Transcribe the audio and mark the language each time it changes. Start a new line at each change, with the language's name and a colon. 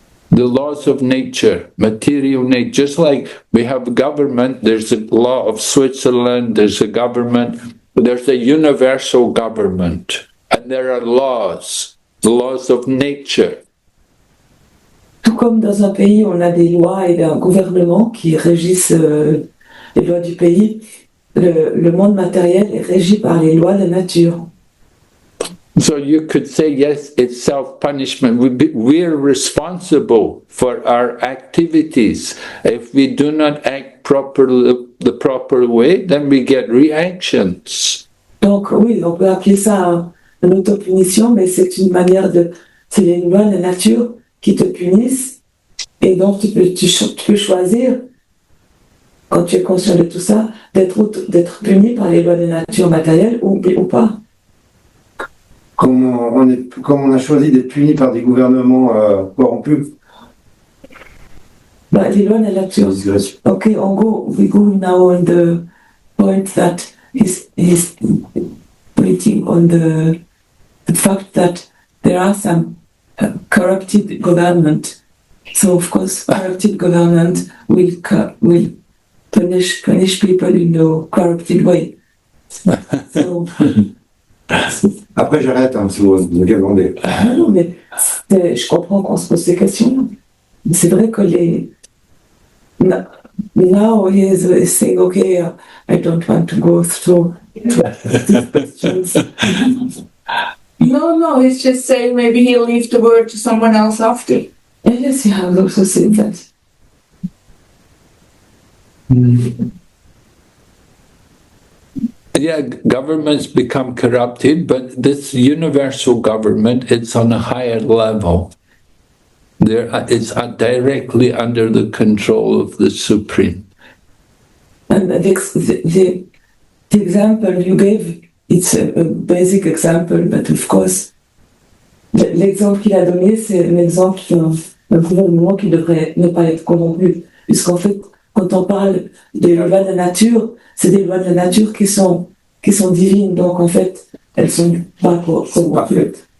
English: The laws of nature, material nature. Just like we have government, there's a law of Switzerland, there's a government, there's a universal government, and there are laws, the laws of nature.
French: Tout comme dans un pays, on a des lois et un gouvernement qui régissent les lois du pays, le monde matériel est régi par les lois de la nature.
English: So you could say, yes, it's self-punishment. We're responsible for our activities. If we do not act properly, the proper way, then we get reactions.
French: Donc oui, on peut appeler ça une autopunition, mais c'est une manière c'est les lois de la nature qui te punissent, et donc tu peux choisir, quand tu es conscient de tout ça, d'être puni par les lois de la nature matérielle ou pas. Comme on a choisi d'être puni par des gouvernements corrompus. Les lois de la nature.
English: Okay, we go now on the point that he's pointing on the fact that there are some corrupted government. So of course, corrupted government will punish people in a corrupted way. So,
French: après, j'arrête, si vous me demandez. Non, mais je comprends qu'on se pose ces questions. C'est vrai que
English: now he is saying, okay, I don't want to go through these questions. No, he's just saying maybe he'll leave the word to someone else after. Yes, he has also said that. Yeah, governments become corrupted, but this universal government, it's on a higher level. It's directly under the control of the Supreme. And the example you gave, it's a basic example, but of course,
French: l'exemple qu'il a donné, c'est un exemple d'un gouvernement qui devrait ne pas être corrompu. Puisqu'en fait, quand on parle des lois de la nature, c'est des lois de la nature qui sont divines, donc en fait, elles sont pas corrompues.